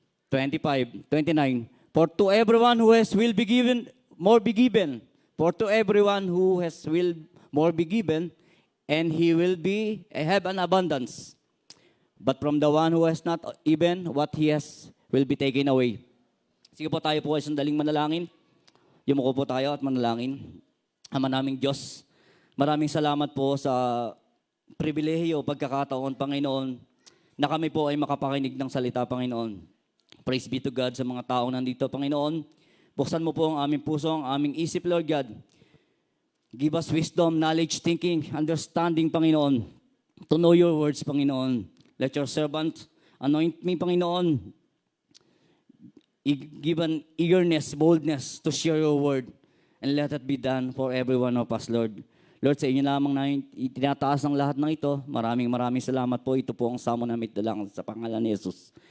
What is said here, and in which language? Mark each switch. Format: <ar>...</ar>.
<en>29. For to everyone who has will be given, more be given. For to everyone who has will more be given, and he will have an abundance. But from the one who has not, even what he has will be taken away.</en> <tl>Sige po, tayo po ay sandaling manalangin. Yumuko po tayo at manalangin. Ama naming Diyos, maraming salamat po sa pribilehiyo, pagkakataon, Panginoon, na kami po ay makapakinig ng salita, Panginoon.</tl> <en>Praise be to God</en> <tl>sa mga taong nandito, Panginoon. Buksan mo po ang aming puso, ang aming isip, Lord God.</tl> <en>Give us wisdom, knowledge, thinking, understanding, Panginoon, to know your words, Panginoon. Let your servant anoint me, Panginoon. Give an eagerness, boldness to share your word. And let it be done for every one of us, Lord.</en> <tl>Lord, sa inyo lamang na itinataas ang lahat ng ito. Maraming salamat po. Ito po ang samo namin lang sa pangalan ni Jesus.</tl>